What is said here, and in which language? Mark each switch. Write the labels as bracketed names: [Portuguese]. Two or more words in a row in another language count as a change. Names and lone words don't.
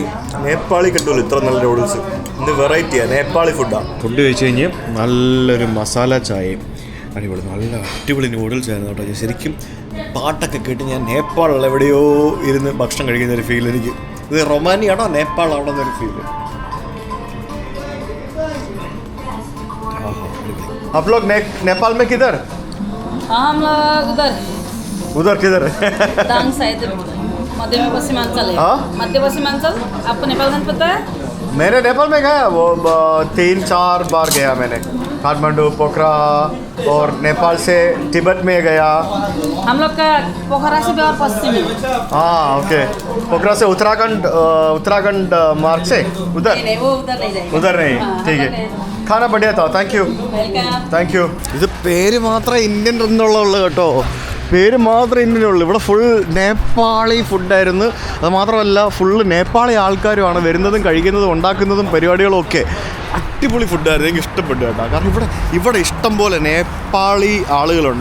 [Malayalam] നേപ്പാളി കിട്ടുമല്ലോ ഇത്ര നല്ല നൂഡിൽസ്. ഇന്ന് വെറൈറ്റിയാണ്, നേപ്പാളി ഫുഡാണ്. ഫുഡ് കഴിച്ച് കഴിഞ്ഞ് നല്ലൊരു മസാല ചായയും അടിപൊളി, നല്ല അടിപൊളി നൂഡിൽസ് ആയിരുന്നു കേട്ടോ. ശരിക്കും പാട്ടൊക്കെ കേട്ട് ഞാൻ നേപ്പാളിൽ എവിടെയോ ഇരുന്ന് ഭക്ഷണം കഴിക്കുന്നൊരു ഫീൽ എനിക്ക്. ഇത് റൊമാനിയാണോ നേപ്പാളാണോ എന്നൊരു ഫീല്. [Hindi] आप लोग नेपाल में किधर? हम लोग उधर किधर? दांग साइड, मध्य पश्चिमांचल है। मध्य पश्चिमांचल। आपको नेपाल पता है? मैंने नेपाल में गया, वो 3-4 बार गया मैंने. काठमांडू, पोखरा और नेपाल से तिब्बत में गया. हम लोग का पोखरा से भी और पश्चिम में. हाँ ओके. पोखरा से उत्तराखंड मार्ग से उधर नहीं वो उधर नहीं जाएगा. उधर नहीं. ठीक है. खाना बढ़िया था. [English] Thank you. Thank you. [Malayalam] ഇത് പേര് മാത്രമേ ഇന്ത്യൻ എന്നുള്ളൂ കേട്ടോ. പേര് മാത്രമേ ഇന്ത്യനുള്ളൂ. ഇവിടെ ഫുൾ നേപ്പാളി ഫുഡായിരുന്നു. അത് മാത്രമല്ല ഫുള്ള് നേപ്പാളി ആൾക്കാരുമാണ് വരുന്നതും കഴിക്കുന്നതും ഉണ്ടാക്കുന്നതും പരിപാടികളും ഒക്കെ. അടിപൊളി ഫുഡായിരുന്നു. എനിക്ക് ഇഷ്ടപ്പെട്ടു കേട്ടോ. കാരണം ഇവിടെ ഇഷ്ടം പോലെ നേപ്പാളി ആളുകളുണ്ട്.